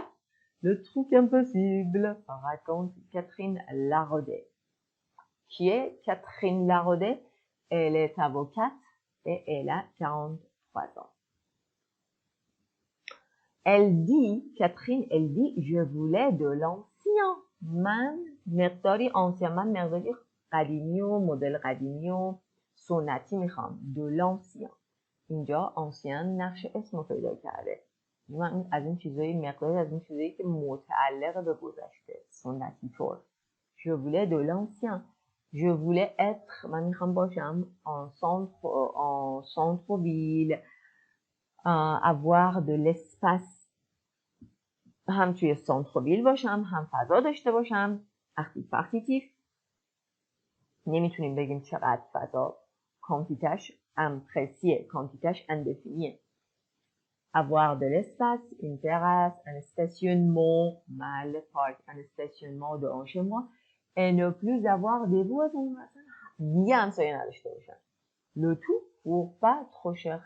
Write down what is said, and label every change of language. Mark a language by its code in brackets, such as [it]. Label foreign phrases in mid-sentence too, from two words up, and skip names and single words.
[fr] Le truc impossible, raconte Catherine Laraudet. Qui est Catherine Laraudet? Elle est avocate et elle a 43 ans. Elle dit, Catherine, elle dit, je voulais de l'ancien. [fa] من مقداری ancien، من مقداری قدیمی و مدل قدیمی و سنتی میخوام. [fr] de l'ancien. [fa] اینجا ancien نقش اسم پیدا کرده. من از این چیزایی مقداری از این چیزایی که متعلق به گذشته سنتی طور. [fr] Je voulais de l'ancien. Je voulais être، [fa] من میخوام باشم [fr] en centre-ville. avoir de l'espace. [fa] هم توی سانتروویل باشم، هم فضا داشته باشم. اکتیف نمیتونیم بگیم چقدر فضا. کانتیتش امپرسیه، کانتیتش اندفینیه. [fr] avoir de l'espace, une terrace, un stationnement, mal park, un stationnement devant chez moi et ne plus avoir des voisins. [fa] دیگه همسایه نداشته باشم. [fr] Le tout pour pas trop cher.